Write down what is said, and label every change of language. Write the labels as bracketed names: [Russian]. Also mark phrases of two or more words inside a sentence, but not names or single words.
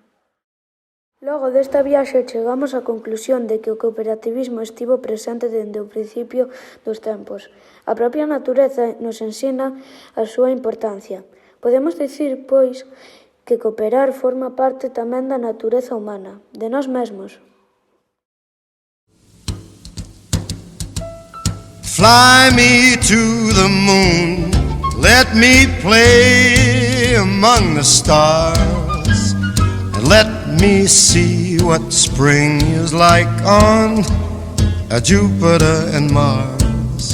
[Galician] Logo desta viaxe chegamos á conclusión de que o cooperativismo estivo presente dende o principio dos tempos. A propia natureza nos ensina a súa importancia. Podemos dicir, pois, que cooperar forma parte tamén da natureza humana, de nós mesmos. [English] Fly me to the moon, let me play among the stars, and let me see what spring is like on Jupiter and Mars.